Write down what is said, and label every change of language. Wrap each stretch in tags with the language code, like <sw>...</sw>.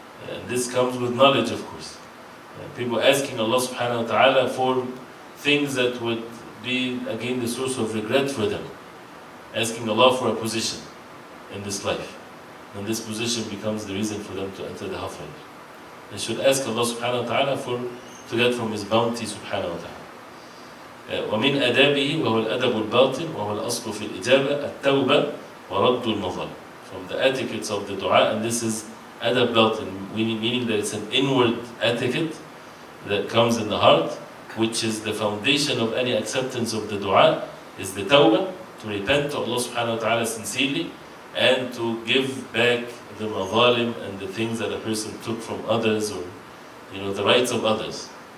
<en>And this comes with knowledge, of course. People asking Allah subhanahu wa ta'ala for things that would be, again, the source of regret for them. Asking Allah for a position in this life. And this position becomes the reason for them to enter the hellfire. They should ask Allah subhanahu wa ta'ala to get from His bounty subhanahu wa ta'ala.</en> <ar>ومن آدابه وهو الأدب الباطن وهو الأصل في الإجابة التوبة ورد النظر.</ar> <en>From the etiquettes of the dua, and this is adab batin, meaning that it's an inward etiquette that comes in the heart, which is the foundation of any acceptance of the dua, is the tawbah, to repent to Allah subhanahu wa ta'ala sincerely, and to give back the mazalim and the things that a person took from others, or the rights of others.</en>